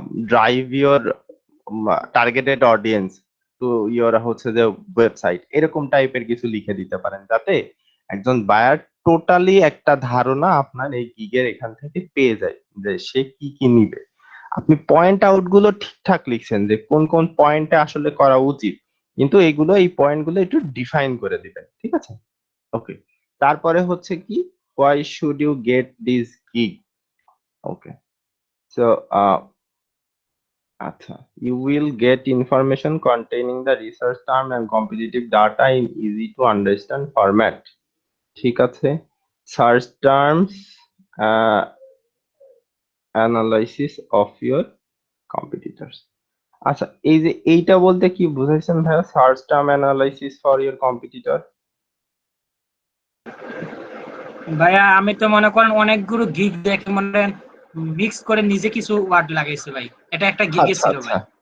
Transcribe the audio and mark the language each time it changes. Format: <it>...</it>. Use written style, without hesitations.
<en>drive your targeted audience to your</en> <bn>হচ্ছে যে website, এরকম টাইপের কিছু লিখে দিতে পারেন, যাতে একজন বায়ার টোটালি একটা ধারণা আপনার এই গিগের এখান থেকে পেয়ে যায় যে সে কি কি নিবে। আপনি পয়েন্ট আউট গুলো ঠিকঠাক লিখছেন যে কোন কোন পয়েন্টে আসলে করা উচিত, কিন্তু এগুলো এই পয়েন্ট গুলো একটু ডিফাইন করে দিবেন। ঠিক আছে? ওকে। তারপরে হচ্ছে কি,</bn> <en>why should you get this gig? Okay. So আচ্ছা, you will get information containing the research term and competitive data in easy to understand format.</en> <bn>ঠিক আছে?</bn> <en>Search terms analysis of your competitors.</en> <bn>আচ্ছা, এই যে এইটা বলতে কি বুঝাইছেন ভাইয়া,</bn> <en>Search term analysis for your competitor?</en> <bn>ভাইয়া আমি তো মনে করেন অনেকগুলো গিগ দেখে মনে মিক্স করে নিজে কিছু ওয়ার্ড লাগাইছে ভাই, এটা একটা গিগে আচ্ছা ছিল আচ্ছা। ভাই।</bn>